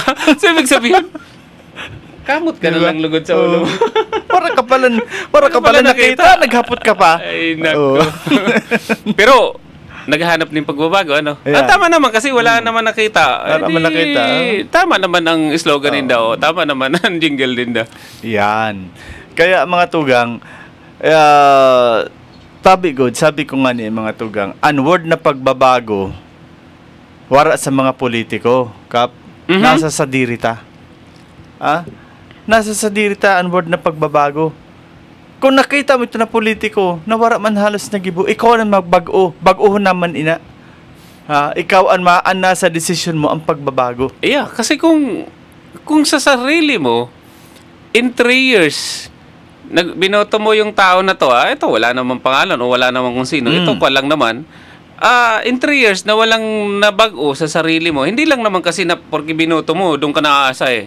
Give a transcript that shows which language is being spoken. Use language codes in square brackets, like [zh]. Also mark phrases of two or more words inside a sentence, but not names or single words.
[tl] So, ibig sabihin, kamot ka na lang lugod sa ulo. [bik] Para ka pala nakita. Naghapot ka pa. [tl] Ay, nako. Pero, naghahanap ng pagbabago, ano? [en] Yeah. [tl] Tama naman kasi wala naman nakita. Tama naman ang slogan din daw. Tama naman ang jingle din daw. Yan. [bik] Kaya mga tugang, sabi ko nga ni mga tugang, unward na pagbabago, wara sa mga politiko, Kap, nasa sadirita. Nasa sadirita, [tl] unward na pagbabago. [bik] Kung nakita mo ito na politiko, na wala man halos nagibo, ikaw ang magbago, baguhon naman ina. [tl] Ikaw ang nasa desisyon mo ang pagbabago. Yeah, kasi kung sa sarili mo, [en] in 3 years, [tl] binoto mo yung tao na to, ito wala namang pangalan o wala namang kung sino, ito pa lang naman, [en] in 3 years [tl] na walang nabago sa sarili mo, hindi lang naman kasi na porque binoto mo, doon ka naaasa eh.